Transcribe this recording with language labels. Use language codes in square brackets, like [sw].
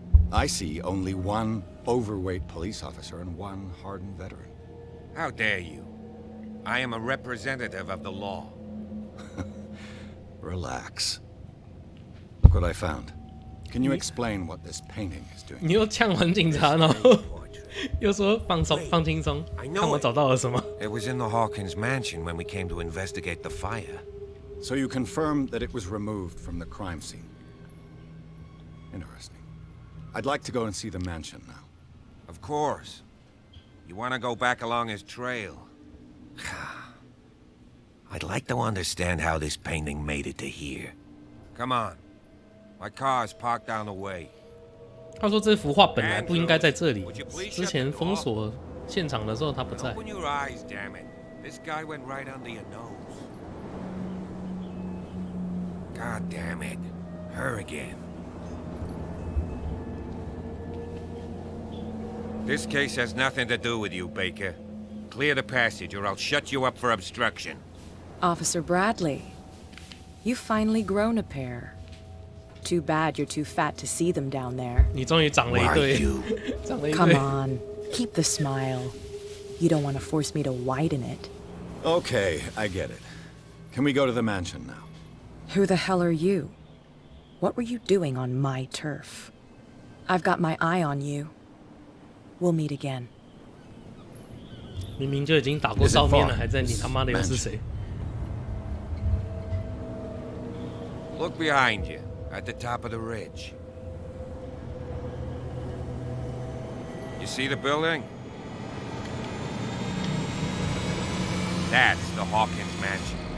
[en] I see only one overweight police officer and one hardened veteran. How dare you? I am a representative of the law. Relax. Look what I found. Can you explain what this painting is doing? [zh] 你又呛完警察，然后又说放轻松，看我找到了什么。 [en] It was in the Hawkins mansion when we came to investigate the fire. So you confirmed that it was removed from the crime scene. Interesting. I'd like to go and see the mansion now. Of course. You want to go back along his trail? I'd like to understand how this painting made it to here. Come on. My car's parked down the way. [zh] 他说这幅画本来不应该在这里，之前封锁现场的时候他不在。 [en] Open your eyes, damn it. This guy went right under your nose. God damn it. Her again. This case has nothing to do with you, Baker. Clear the passage or I'll shut you up for obstruction. Officer Bradley, you've finally grown a pair. Too bad you're too fat to see them down there. [zh] 你终于长了一对，长了一对。 [en] Come on, keep the smile. You don't want to force me to widen it. Okay, I get it. Can we go to the mansion now? Who the hell are you? What were you doing on my turf? I've got my eye on you. We'll meet again. [zh] 明明就已经打过照面了，还在你他妈的又是谁？ [en] Look behind you, at the top of the ridge. You see the building? That's the Hawkins mansion.